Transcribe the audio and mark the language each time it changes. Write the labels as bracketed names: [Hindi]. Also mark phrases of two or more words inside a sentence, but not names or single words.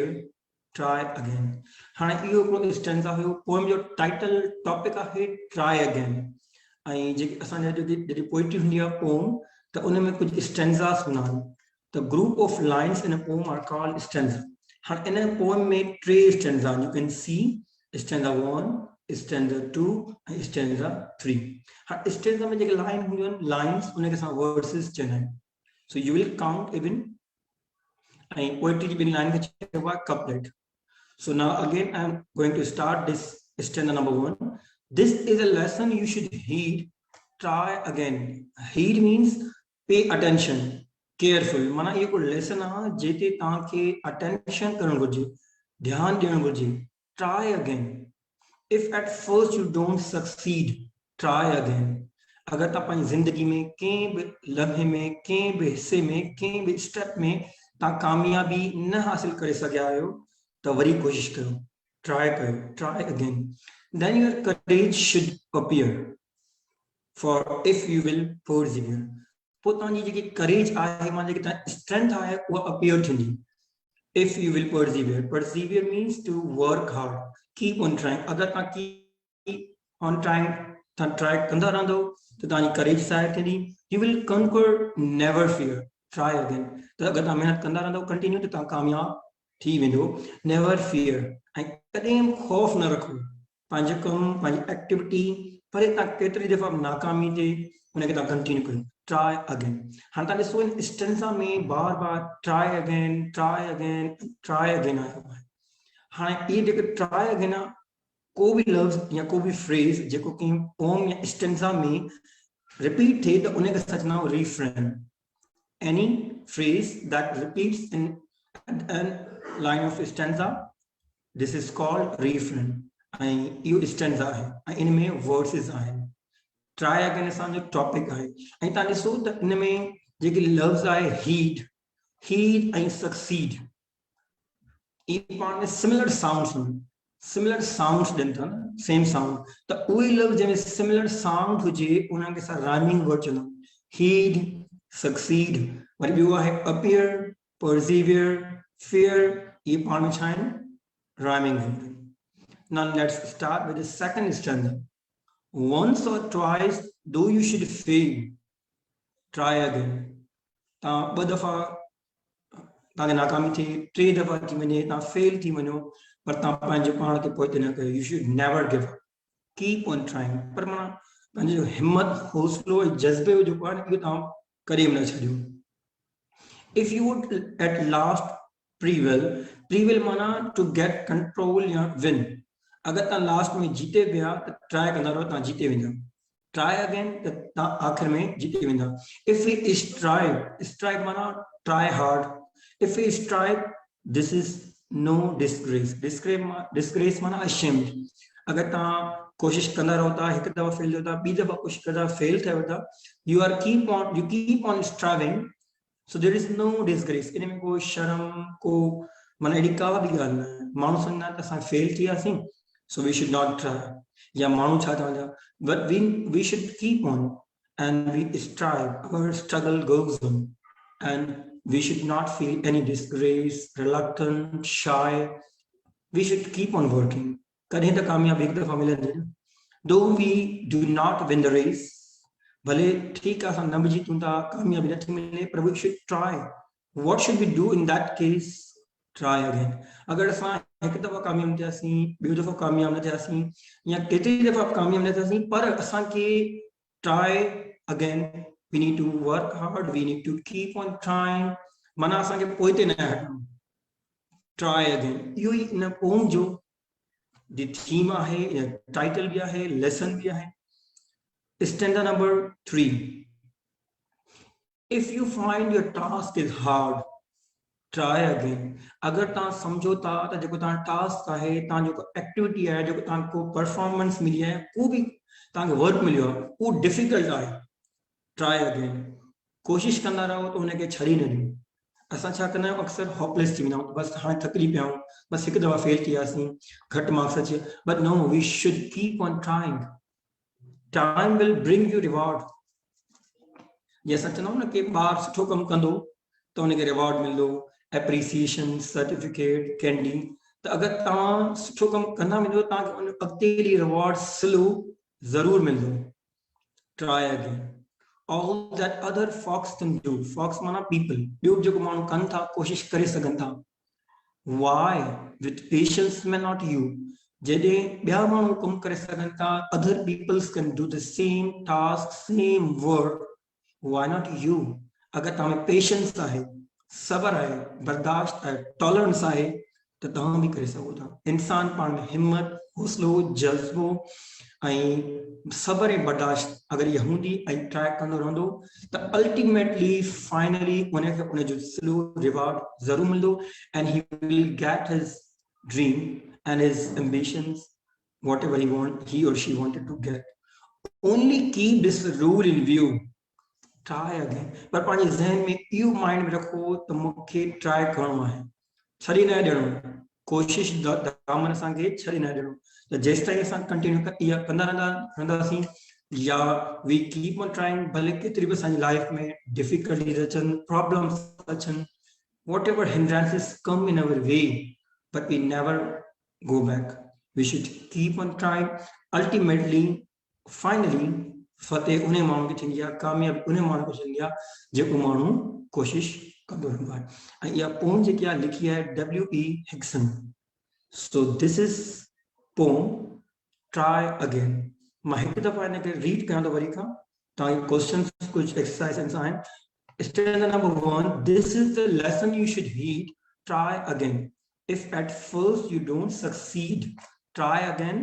[English] Try again. [Sindhi] हाँ यो को स्टैंजा है पोएम जो [English] title topic [Sindhi] है Try Again। ऐं जेके असांजा जेकी पोइट्री हूंदी आहे पोएम त उन में कुछ स्टैंजास हूंदा आहिनि। [English] The group of lines in a poem are called stanza। [Sindhi] हाँ इन पोएम में 3 स्टैंजा [English] you can see stanza 1, stanza 2 and stanza 3। [Sindhi] हाँ स्टैंजा में जेके लाइन हूंदियूं आहिनि लाइंस उनखे असां वर्सेस चवंदा आहियूं। [English] So you will count even [Sindhi] ऐं पोइट्री जी ॿिनि लाइन खे चइबो आहे कपलेट। [English] So now again I am going to start this stanza number 1. This is a lesson you should heed, try again. Heed means pay attention careful [Sindhi] माना ये को लेसन आ जेते ताके अटेंशन करण घुर्जे ध्यान ॾियण घुर्जे [English] try again if at first you don't succeed try again [Sindhi] अगर ता पंहिंजी जिंदगी में कंहिं बि लम्हे में कंहिं बि हिस्से में कंहिं बि स्टेप में ता कामयाबी न हासिल करे सघिया आहियो त वरी कोशिश कयो [English] try again then your courage should appear for if you will persevere [Sindhi] पोतानी जेकी करेज आहे माने जेकी ता स्ट्रेंथ आहे वो अपीयर थींदी [English] if you will persevere means to work hard keep on [Sindhi] trying अगर ता [English] keep on trying [Sindhi] ता ट्राई कंदा रहंदो त तानी करेज साइड थींदी [English] you will conquer never fear try again [Sindhi] त अगर ता मेहनत कंदा रहंदो कंटिन्यू त ता कामयाब थी वेंदो [English] never fear [Sindhi] ऐं कॾहिं खौफ न रखो पंहिंजे कम पंहिंजी एक्टिविटी पर ता केतिरी दफ़ा नाकामी ते उनखे ता कंटिन्यू कयो [English] try again [Sindhi] हाँ ता ॾिसो इन स्टेंसा में बार बार ट्राई अगेन आयो आहे हाँ ये जेके ट्राई अगेन आहे को भी लफ्ज़ या को भी फ्रेज जेको कंहिं पोम या स्टेंसा में रिपीट थिए त उनखे सच नाम रीफ्रेन [English] any phrase that repeats in an line of stanza this is called refrain and you [Sindhi] stanza हैं इन में [English] verses are try again [Sindhi] असांजो टॉपिक है and त ॾिसो त इन में जेके लफ्ज़ आहे [English] heed and succeed [Sindhi] ये पाण में similar sounds ॾियनि था न [English] same sound [Sindhi] त उहे लफ्ज़ जंहिंमें [English] similar sound [Sindhi] हुजे उनखे असां [English] rhyming word [Sindhi] चवंदा आहियूं [English] heed succeed [Sindhi] वरी ॿियो आहे [English] appear persevere fear [Sindhi] ये पाण में छा आहिनि [English] rhyming word now let's start with the second stanza once or twice though you should fail try again [Sindhi] तव्हां ॿ दफ़ा तव्हांखे नाकामी थी टे दफ़ा थी वञे तव्हां फेल थी वञो पर तव्हां पंहिंजे पाण खे पोइ न कयो [English] you should never give up keep on trying [Sindhi] पर माना पंहिंजो हिम्मत हौसलो ऐं जज़्बे जेको आहे इहो तव्हां कॾहिं बि न छॾियो [English] if you would at last prevail [Sindhi] माना [English] to get control [Sindhi] या विन अगर तव्हां लास्ट में जीते विया त ट्राई कंदा रहो तव्हां जीते वेंदा [English] try again [Sindhi] त तव्हां आख़िर में जीते वेंदा [English] if we strive [Sindhi] माना [English] try hard if we strive this is no [Sindhi] disgrace माना ashamed अगर तव्हां कोशिश कंदा रहो था हिकु दफ़ा फेल थियो था ॿी दफ़ा कोशिश कंदा फेल थियो था [English] you keep on striving so there is no disgrace [Sindhi] इन में कोई शर्म को माना अहिड़ी का बि ॻाल्हि न आहे माण्हू सम्झंदा त असां फेल थी वियासीं [English] so we should not try [Sindhi] या माण्हू छा चवंदा [English] but we should keep on and we strive our struggle goes on and we should not feel any disgrace, reluctant, shy. We should keep on working. [Urdu] कहीं तो कामयाबी एक दफा मिलेंगे. [English] Though we do not win the race, [Urdu] भले ठीक है हम न जीतूं था कामयाबी नहीं मिले, पर [English] we should try. What should we do in that case? Try again. [Sindhi] अगर असां एक दफा कामयाब न थियासीं, ॿियो दफा कामयाब न थियासीं, या केतिरी दफा कामयाब न थियासीं, पर असां के [English] try again. We need to work hard. We need to keep on trying. [Sindhi] माना असांखे पोइ ते न हटणो [English] try again [Sindhi] इहो ई इन पोम जो [English] the theme [Sindhi] आहे या टाइटल भी आहे लेसन भी आहे [English] standard number [Sindhi] 3 [English] if you find your task is hard try again [Sindhi] अगर तव्हां सम्झो था त जेको तव्हां टास्क आहे तव्हां जेको एक्टिविटी आहे जेको तव्हांखे परफॉर्मेंस मिली आहे को बि तव्हांखे वर्क मिलियो आहे उहो डिफिकल्ट आहे [English] try again [Sindhi] कोशिश कंदा रहो त हुनखे छॾी न ॾियो असां छा कंदा आहियूं अक्सर हॉपलेस थी वेंदा आहियूं बसि हाणे थकिजी पिया आहियूं बसि हिकु दफ़ा फेल थी वियासीं घटि मार्क्स अचे [English] but no we should keep on trying time will bring you reward [Sindhi] जीअं असां चवंदा आहियूं न की ॿारु सुठो कमु कंदो त हुनखे रिवॉर्ड मिलंदो [English] appreciation certificate candy [Sindhi] त अगरि तव्हां सुठो कमु कंदा वेंदो तव्हांखे उन अॻिते [English] reward slow [Sindhi] ज़रूरु मिलंदो [English] try again all that other folks can do folks [Sindhi] माना people ॿियो जेको माण्हू कनि था कोशिश करे सघनि था [English] why with patience may not you [Sindhi] जॾहिं ॿिया माण्हू कमु करे सघनि था [English] other peoples can do the same task same work why not you [Sindhi] अगर तव्हां में पेशेंस आहे सबर आहे बर्दाश्त आहे टॉलरेंस आहे तो तव्हां भी करे सघो था। इंसान पाण में हिम्मत, हौसलो, जज़्बो ऐं सब्र ऐं बर्दाश्त अगर ये हूंदी ऐं ट्राई कंदो रहंदो त [English] ultimately finally [Sindhi] उनखे उनजो सिलो रिवार्ड ज़रूर मिलंदो [English] and he will get his dream and his ambitions whatever he or she wanted to get. Only keep this rule in view. Try again. [Sindhi] पर पंहिंजे ज़हन में इहो माइंड में रखो त मूंखे ट्राई करणो आहे, छॾे न ॾियणो, कोशिश दामन असांखे छॾे न ॾियणो। त जेसि ताईं असां कंटिन्यू इहा कंदा रहंदासीं या [English] we keep on trying, [Sindhi] भले केतिरी बि असांजी लाइफ में डिफिकल्टीज़ अचनि, प्रॉब्लम्स अचनि, [English] whatever hindrances come in our way, but we never go back. We should keep on trying. Ultimately, finally, [Sindhi] फतेह उन्हें माण्हू खे थींदी आहे, कामयाबी उन्हें माण्हू खे थींदी आहे जेको माण्हू कोशिश कंदो रहंदो आहे। ऐं इहा पोम जेकी आहे लिखी आहे W.E. हिक्सन। [English] so this is poem try again. [Sindhi] मां हिकु दफ़ा हिनखे रीड कयां थो वरी खां, तव्हांखे क्वेश्चन कुझु एक्सरसाइज़ आहिनि। [English] Standard number 1, this is the lesson you should heed. Try again. If at first you don't succeed, try again.